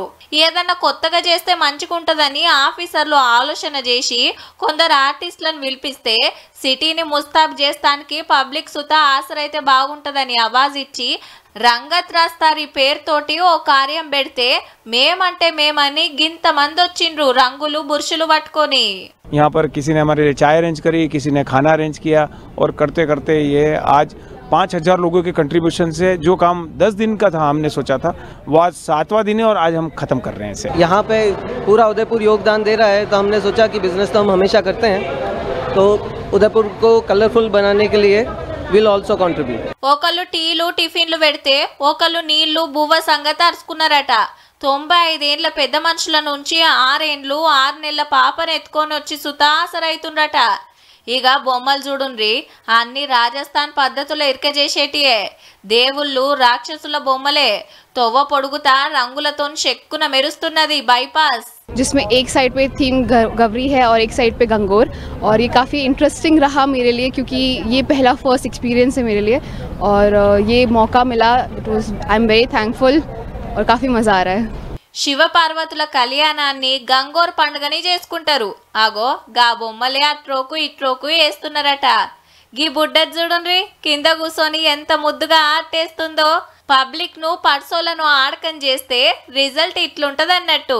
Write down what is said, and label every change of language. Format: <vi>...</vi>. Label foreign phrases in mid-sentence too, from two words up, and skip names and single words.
<te>ఏదన్నా కొత్తగా చేస్తే మంచిగుంటదని ఆఫీసర్లు ఆలోచన చేసి కొందరు ఆర్టిస్టులను పిలిపిస్తే సిటీని ముస్తాబ్ చేస్తానికి పబ్లిక్ సుత ఆసరైతే బాగుంటదని ఆవాజ్ ఇచ్చి రంగత్ రాస్తారి పేరుతోటి ఓ కార్యం పెడితే మేమంటే మేమని గింత మంది వచ్చిండ్రు రంగులు బుర్షులు పట్టుకొని.</te> <hi>यहाँ पर किसी ने हमारे लिए चाय अरेंज करी, किसी ने खाना अरेंज किया और करते करते ये आज 5000 लोगों के कंट्रीब्यूशन से जो काम 10 दिन का था हमने सोचा था वो आज 7वां दिन है और आज हम खत्म कर रहे हैं इसे. यहाँ पे पूरा उदयपुर योगदान दे रहा है तो हमने सोचा कि बिजनेस तो हम हमेशा करते हैं तो उदयपुर को कलरफुल बनाने के लिए</hi> <en>will also contribute.</en> <te>ఒకళ్ళు టీలు టిఫిన్లు పెడితే ఒకళ్ళు నీళ్లు బువ్వ సంగతి అరుచుకున్నారట. 95 ఏళ్ల పెద్ద మనుషుల నుంచి 6 ఏండ్లు 6 నెలల పాపను ఎత్తుకొని వచ్చి సుతాసరైతుండట. ఇక బొమ్మలు చూడుండ్రి అన్ని రాజస్థాన్ పద్ధతులు ఇరకజేసేటియే. దేవుళ్ళు రాక్షసుల బొమ్మలే. తొవ్వ పొడుగుతా రంగులతో చెక్కున మెరుస్తున్నది బైపాస్.</te> <hi>जिसमें एक साइड पे थीम गवरी है और एक साइड पे गंगोर और ये काफ़ी इंटरेस्टिंग रहा मेरे लिए क्योंकि ये पहला</hi> <en>first experience</en> <hi>है मेरे लिए और ये मौका मिला.</hi> <en>I am very thankful</en> <hi>और काफ़ी मज़ा आ रहा है.</hi> <te>శివ పార్వతుల కళ్యాణాన్ని గంగోర్ పండుగని చేసుకుంటారు. ఆగో గా బొమ్మలే అట్రోకు ఇట్రోకు వేస్తున్నారట. గీ బుడ్డది చూడండి కింద కూర్చొని ఎంత ముద్దుగా ఆటేస్తుందో. పబ్లిక్ ను పర్సోలను ఆడకం చేస్తే రిజల్ట్ ఇట్లుంటదన్నట్టు.</te>